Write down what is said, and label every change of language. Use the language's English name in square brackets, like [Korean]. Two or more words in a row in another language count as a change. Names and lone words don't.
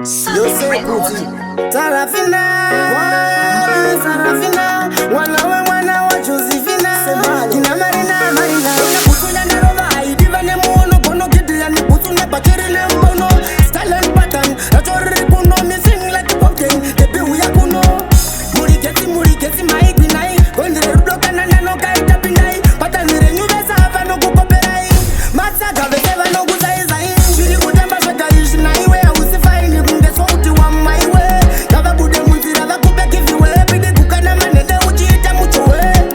[Shona] Yose kuti, Sarafina, Sarafina, mwana we mwana wa Josephina. Kina Marina, Marina. Una butsu ya Narova, aidiva ne muono, gono Gideon, butsu ne Bachiri ne mbono. [English] Style and pattern, [Shona] racho riri kuno, [English] missing like a pumpkin, baby, [Shona] uya kuno. Muri geti, muri geti, Mike Binai, gondire rudo kana nano kaita Binai. Pattern renyu vesa hava no kukoperai. Matsaga vese vano kuzaizai. Chiri kutamba zvega izvi, na iwe hausi fine, kunge souti wa maiwe. Ngavabude munzira, vakupe giveaway, bidi kukana manhede uchiita muchowe.